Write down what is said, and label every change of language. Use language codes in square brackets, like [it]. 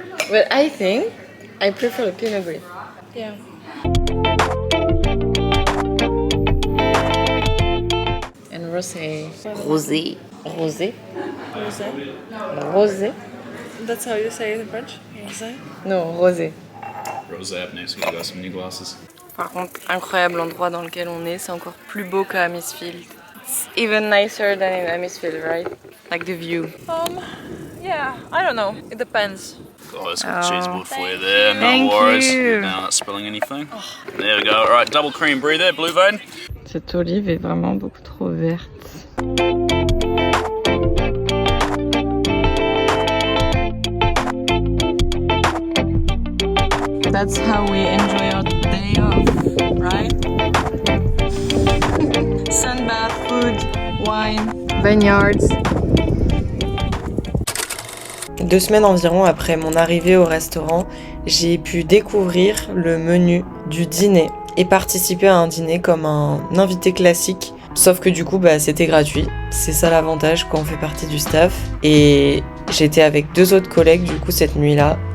[en] But I think I prefer the Pinot Gris. Yeah. And rosé. Rosé. Rosé. Rosé. Rosé. That's how you say it in French? Rosé. [fr] Non, rosé. [en] Rosé up next, we got some new glasses. [fr] Par contre, incroyable l'endroit dans lequel on est, c'est encore plus beau qu'à Amisfield. [en] It's even nicer than in Amisfield, right? Like the view. Yeah, I don't know. It depends. Oh, there's got the cheese board for you there, no Thank worries. you. Now not spilling anything. There we go. Alright, double cream brie there, blue vein. [fr] Cette olive est vraiment beaucoup trop verte. [en] That's how we enjoy our day off, right? Sunbath, food, wine, vineyards. [fr] 2 semaines environ après mon arrivée au restaurant, j'ai pu découvrir le menu du dîner et participer à un dîner comme un invité classique. Sauf que du coup, c'était gratuit. C'est ça l'avantage quand on fait partie du staff. Et j'étais avec 2 autres collègues du coup cette nuit-là.